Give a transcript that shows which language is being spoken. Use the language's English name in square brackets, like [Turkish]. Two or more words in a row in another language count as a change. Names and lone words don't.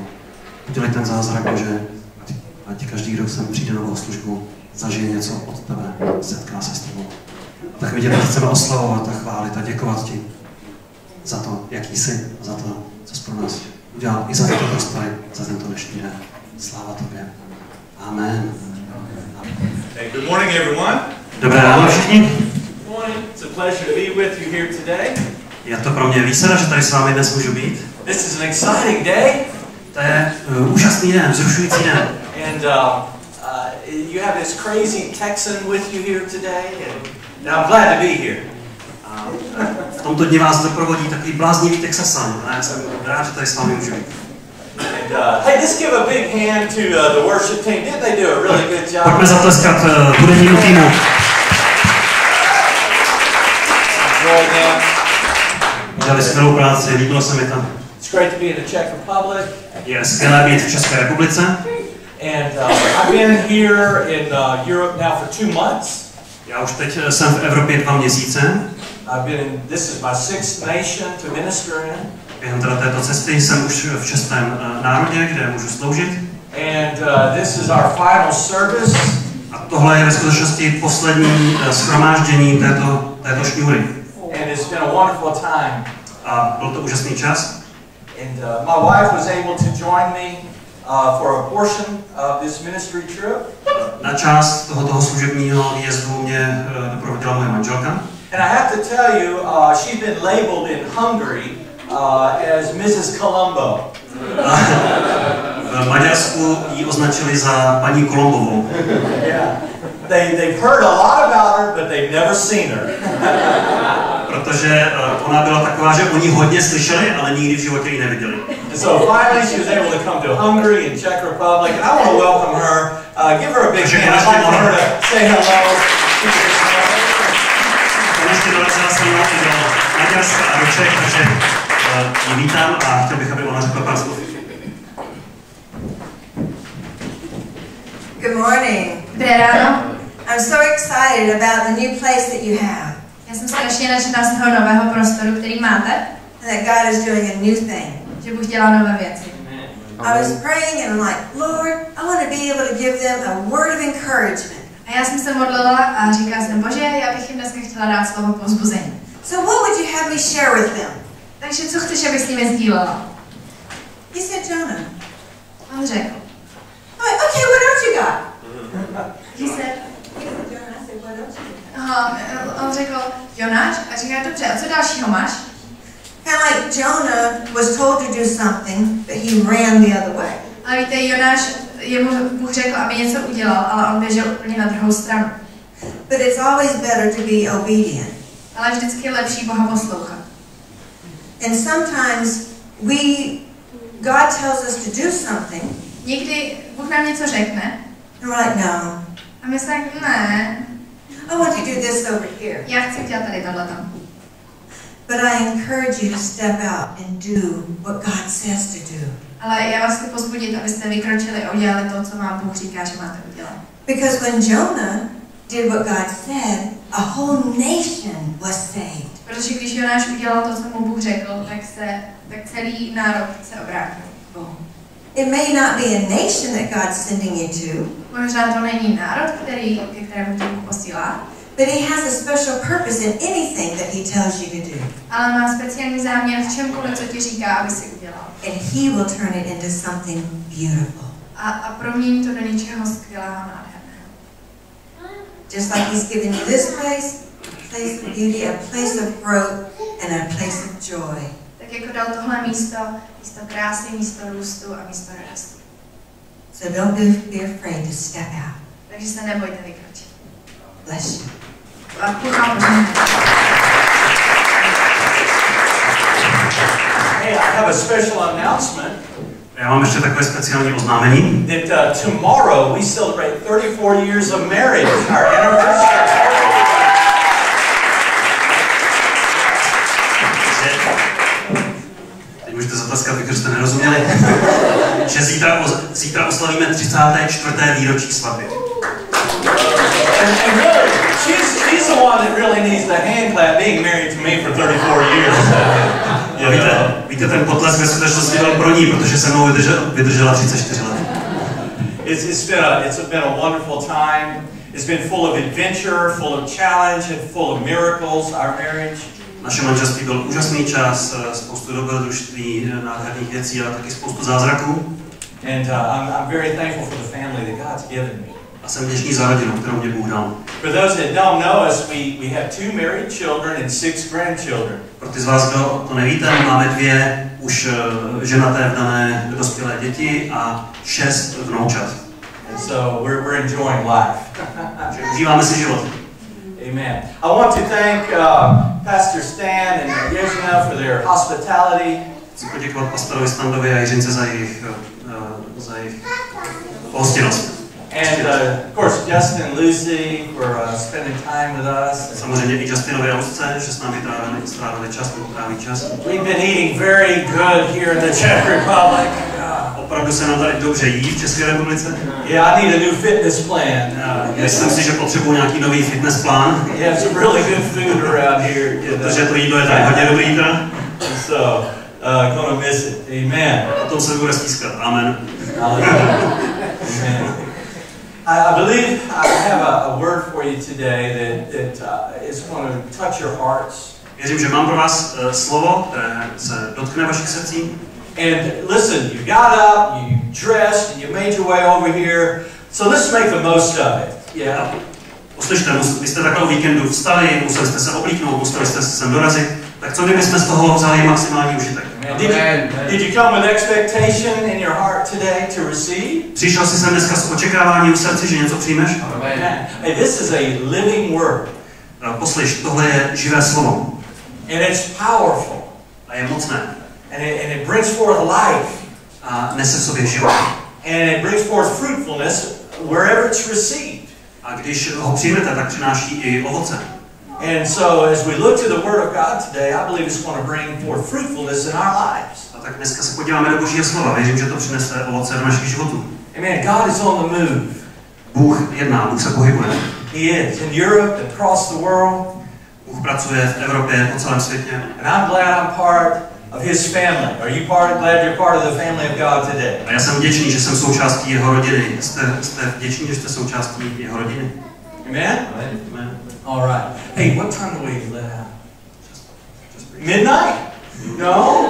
[Czech] Udělej ten zázrak, Bože, ať každý, kdo sem přijde na bohoslužbu, zažije něco od tebe, setká se s tebou. A tak vidět, chceme oslavovat a chválit a děkovat ti za to, jaký jsi, za to, co jsi pro nás udělal, i za tyto prostory, za tento dnešní den. Sláva tobě. Amen. [English] Hey, good morning, everyone. [Czech] Dobré ráno všichni. [English] Good morning. It's a pleasure to be with you here today. [Czech] Je to pro mě výsada, že tady s vámi dnes můžu být. [English] This is an exciting day. [Czech] To je úžasný den, vzrušující den. [English] And you have this crazy Texan with you here today, and I'm glad to be here. [Czech] V tomto dni vás doprovodí takový bláznivý Texasan. A já jsem rád, že tady s vámi můžu být. [English] And hey, let's give a big hand to the worship team. Didn't they do a really good job? [Czech] Pojďme zatleskat hudebnímu týmu. Udělali skvělou práci, líbilo se mi tam. [English] It's great to be in the Czech Republic. [Czech] Je skvělé být v České republice. [English] And I've been here in Europe now for 2 months. [Czech] Já už teď jsem v Evropě 2 měsíce. [English] This is my 6th nation to minister in. [Czech] Během této cesty jsem už v 6. národě, kde můžu sloužit. [English] And this is our final service. [Czech] A tohle je ve skutečnosti poslední shromáždění této šňůry. [English] And it's been a wonderful time. [Czech] A byl to úžasný čas. [English] And my wife was able to join me for a portion of this ministry trip. [Czech] Na část toho služebního výjezdu mě doprovodila moje manželka. [English] And I have to tell you, she's been labeled in Hungary as Mrs. Colombo. [Czech] V Maďarsku ji označili za paní Kolombovou. [English] Yeah. They've heard a lot about her, but they've never seen her. [Czech] Protože ona byla taková, že oni hodně slyšeli, ale nikdy v životě ji neviděli. [English] So finally she was able to come to Hungary and Czech Republic, and I want to welcome her. Give her a big hand. I'd like for her to say hello. [Czech] Konečně dorazila se mnou i do Maďarska a do Čech, takže ji vítám a chtěl bych, aby ona řekla pár slov. [English] Good morning. [Czech] Dobré ráno. [English] I'm so excited about the new place that you have. [Czech] Já jsem strašně nadšená z toho nového prostoru, který máte. [English] And that God is doing a new thing. [Czech] Že Bůh dělá nové věci. [English] I was praying and I'm like, Lord, I want to be able to give them a word of encouragement. [Czech] A já jsem se modlila a říkala jsem, Bože, já bych jim dneska chtěla dát slovo povzbuzení. [English] So what would you have me share with them? [Czech] Takže co chceš, abych s nimi sdílela? [English] He said, Jonah. [Czech] On řekl. [English] Okay, what else you got? He said, Jonah, I said, what else you got? [Czech] Aha, on řekl, Jonáš, a říká, dobře, a co dalšího máš? [English] Kind of like Jonah was told to do something, but he ran the other way. [Czech] Ale víte, Jonáš, jemu Bůh řekl, aby něco udělal, ale on běžel úplně na druhou stranu. [English] But it's always better to be obedient. [Czech] Ale vždycky je lepší Boha poslouchat. [English] And sometimes God tells us to do something. [Czech] Někdy Bůh nám něco řekne. [English] And we're like, no. [Czech] A my jsme tak, ne. [English] I want to do this over here. [Czech] Já chci udělat tady tohleto. [English] But I encourage you to step out and do what God says to do. [Czech] Ale já vás chci pozbudit, abyste vykročili a udělali to, co vám Bůh říká, že máte udělat. [English] Because when Jonah did what God said, a whole nation was saved. [Czech] Protože když Jonáš udělal to, co mu Bůh řekl, tak celý národ se obrátil k Bohu. [English] It may not be a nation that God's sending you to. [Czech] Možná to není národ, ke kterému tě Bůh posílá. [English] But he has a special purpose in anything that he tells you to do. [Czech] Ale má speciální záměr v čemkoliv, co ti říká, aby si udělal. [English] And he will turn it into something beautiful. [Czech] A promění to do něčeho skvělého a nádherného. [English] Just like he's given you this place of beauty, a place of growth, and a place of joy. [Czech] Tak jako dal tohle místo krásy, místo růstu a místo radosti. [English] So don't be afraid to step out. [Czech] Takže se nebojte vykročit. [English] Bless you. [Czech] A Bůh vám požehná. [English] Hey, I have a special announcement. [Czech] Já mám ještě takové speciální oznámení. [English] That tomorrow we celebrate 34 years of marriage, our anniversary. [Czech] Teď můžete zatleskat, protože jste nerozuměli, že zítra oslavíme 34. výročí svatby. [English] And really, she's the one that really needs the hand clap, being married to me for 34 years. [Czech] Víte, ten potlesk ve skutečnosti byl pro ní, protože se mnou vydržela 34 let. [English] It's been a wonderful time. It's been full of adventure, full of challenge, and full of miracles, our marriage. [Czech] Naše manželství byl úžasný čas, spoustu dobrodružství, nádherných věcí, ale taky spoustu zázraků. [English] And I'm very thankful for the family that God's given me. [Czech] A jsem vděčný za rodinu, kterou mě Bůh dal. [English] For those that don't know us, we have 2 married children and 6 grandchildren. [Czech] Pro ty z vás, kdo to nevíte, máme 2 už ženaté vdané dospělé děti a 6 vnoučat. [English] And so we're enjoying life. [Czech] Užíváme si život. [English] Amen. I want to thank Pastor Stan and Yezina for their hospitality. [Czech] Chci poděkovat pastorovi Standovi a Jiřince za jejich pohostinnost. [English] And of course Justin and Lucy for spending time with us. [Czech] Samozřejmě i Justinovi a Luce, že s námi strávili čas, tráví čas. [English] We've been eating very good here in the Czech Republic. [Czech] Opravdu se nám tady dobře jí v České republice. [English] Yeah, I need a new fitness plan. [Czech] Myslím si, že potřebuji nějaký nový fitness plán. [English] We have some really good food around here. [Czech] Protože to jídlo je tady hodně dobrý jídla. [English] So, gonna miss it. Amen. [Czech] O tom se bude stýskat. [English] Amen. Amen. I believe I have a word for you today that is going to touch your hearts. [Czech] Věřím, že mám pro vás slovo, které se dotkne vašich srdcí. [English] And listen, you got up, you dressed, and you made your way over here. So let's make the most of it. Yeah. [Czech] Poslyšte, vy jste takhle o víkendu vstali, museli jste se oblíknout, museli jste se sem dorazit. Tak co kdybychom z toho vzali maximální užitek? [English] Did you come with expectation in your heart today to receive? [Czech] Přišel jsi sem dneska s očekáváním v srdci, že něco přijmeš? [English] Amen. Hey, this is a living word. [Czech] Poslyš, tohle je živé slovo. [English] And it's powerful. [Czech] A je mocné. [English] And it brings forth life. [Czech] A nese v sobě život. [English] And it brings forth fruitfulness wherever it's received. [Czech] A když ho přijmete, tak přináší i ovoce. [English] And so as we look to the Word of God today, I believe it's going to bring forth fruitfulness in our lives. [Czech] A tak dneska se podíváme do Božího slova. Věřím, že to přinese ovoce do našich životů. [English] Amen. God is on the move. [Czech] Bůh jedná, Bůh se pohybuje. [English] He is in Europe and across the world. [Czech] Bůh pracuje v Evropě, po celém světě. [English] And I'm glad I'm part of His family. Are you glad you're part of the family of God today? [Czech] A já jsem vděčný, že jsem součástí jeho rodiny. Jste vděční, že jste součástí jeho rodiny. [English] Amen? Amen. All right. Hey, what time do we let out? Midnight? No?